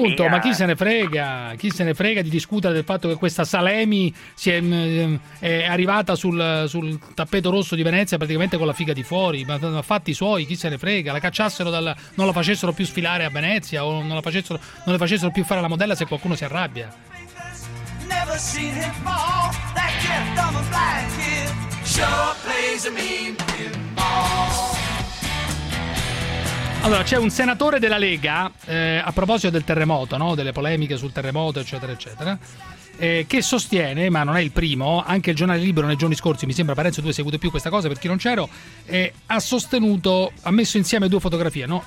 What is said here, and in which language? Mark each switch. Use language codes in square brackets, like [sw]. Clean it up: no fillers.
[it] Ma appunto, ma chi se ne frega di discutere del fatto che questa Salemi sia è arrivata sul tappeto rosso di Venezia praticamente con la figa di fuori, ma fatti suoi, chi se ne frega, la cacciassero dal, non la facessero più sfilare a Venezia, o non le facessero più fare la modella, se qualcuno si arrabbia. [en] Never seen him fall. That gift of a blind kid sure plays a mean pinball. [it] Allora, c'è un senatore della Lega, a proposito del terremoto, no? Delle polemiche sul terremoto, eccetera, eccetera, che sostiene, ma non è il primo, anche il giornale Libero nei giorni scorsi, mi sembra, Parenzo, tu hai seguito più questa cosa, per chi non c'ero, ha sostenuto, ha messo insieme due fotografie, no?